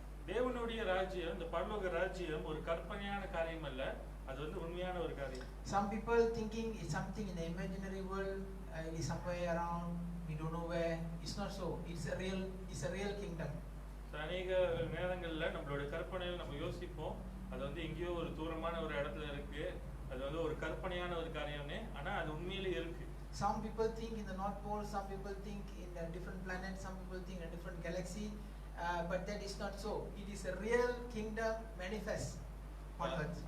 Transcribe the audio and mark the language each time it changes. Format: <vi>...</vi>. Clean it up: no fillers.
<ta>தேவனுடைய ராஜ்யம், இந்த பரலோக ராஜ்யம் ஒரு கற்பனையான காரியம் அல்ல, அது வந்து உண்மையான ஒரு காரியம்.</ta> <en>Some people thinking it's something in the imaginary world, it is somewhere around, we don't know where. It's not so. It's a real kingdom.</en> <ta>அநேக நேரங்கள்ல நம்மளோட கற்பனையில் நம்ம யோசிப்போம், அது வந்து எங்கேயோ ஒரு தூரமான ஒரு இடத்துல இருக்கு, அது வந்து ஒரு கற்பனையான ஒரு காரியம்னே, ஆனா அது உண்மையிலே இருக்கு.</ta> <en>Some people think in the North Pole, some people think in a different planet, some people think in a different galaxy, but that is not so. It is a real kingdom manifest on earth.</en>